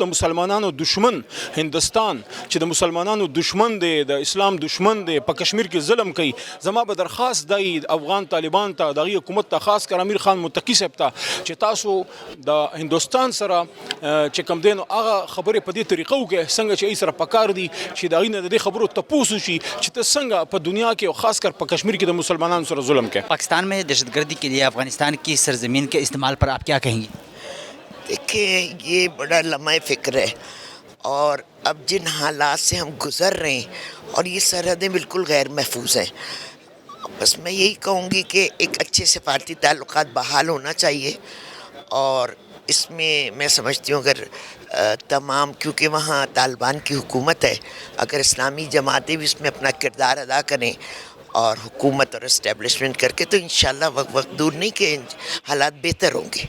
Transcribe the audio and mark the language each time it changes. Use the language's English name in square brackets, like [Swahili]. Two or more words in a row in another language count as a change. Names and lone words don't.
[Pashto] د مسلمانانو دشمن هندستان چې د مسلمانانو دشمن دی د اسلام دشمن دی په کشمیر کې ظلم کوي زما به درخواست دی افغان طالبان ته د هغې حکومت ته خاص کر امیر خان متقي صاحب ته چې تاسو د هندوستان سره چې کوم دی نو هغه خبرې په دې طریقه وکړئ څنګه چې هغوی سره پکار دي چې د هغوی نه د دې خبرو تپوس وشي چې ته څنګه په دنیا کې او خاص کر په کشمیر کې د مسلمانانو سره ظلم کوي [Urdu] پاکستان میں دہشتگردی کے لیے افغانستان کی سرزمین کے استعمال پر آپ کیا کہیں گے دیکھیں یہ بڑا لمحہ فکر ہے اور اب جن حالات سے ہم گزر رہے ہیں اور یہ سرحدیں بالکل غیر محفوظ ہیں بس میں یہی کہوں گی کہ ایک اچھے سفارتی تعلقات بحال ہونا چاہیے اور اس میں سمجھتی ہوں اگر تمام کیونکہ وہاں طالبان کی حکومت ہے اگر اسلامی جماعتیں بھی اس میں اپنا کردار ادا کریں اور حکومت اور اسٹیبلشمنٹ کر کے تو انشاءاللہ وقت دور نہیں کہ حالات بہتر ہوں گے